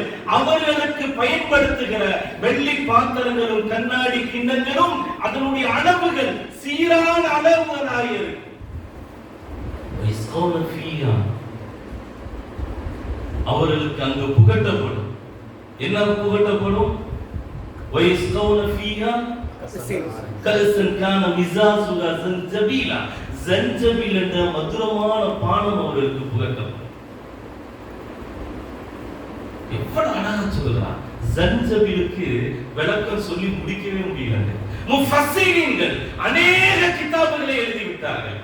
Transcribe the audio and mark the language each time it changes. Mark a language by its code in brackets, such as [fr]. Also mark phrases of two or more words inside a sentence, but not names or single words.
[ta] அவர்களுக்கு பயன்படுத்துகிற வெள்ளி பாத்திரங்களும் கண்ணாடி கிண்ணங்களும் அதனுடைய அளவுகள் சீரான அளவுகளாக இருக்கும். அவர்களுக்கு அங்கு புகட்டப்படும். என்ன புகட்டப்படும்? [ar] ويسقون فيها كأسا كان مزاجها زنجبيلا. [ta] ஜன்ஜபீல் என்ற மதுரமான பானம் அவர்களுக்கு புகட்டப்படும். எவ்வளவு அழகா சொல்றான். ஜன்ஜபீலுக்கு விளக்கம் சொல்லி முடிக்கவே முடியல. முஃபஸ்ஸிரீன்கள் அநேக கிதாபுகளை எழுதி விட்டார்கள்.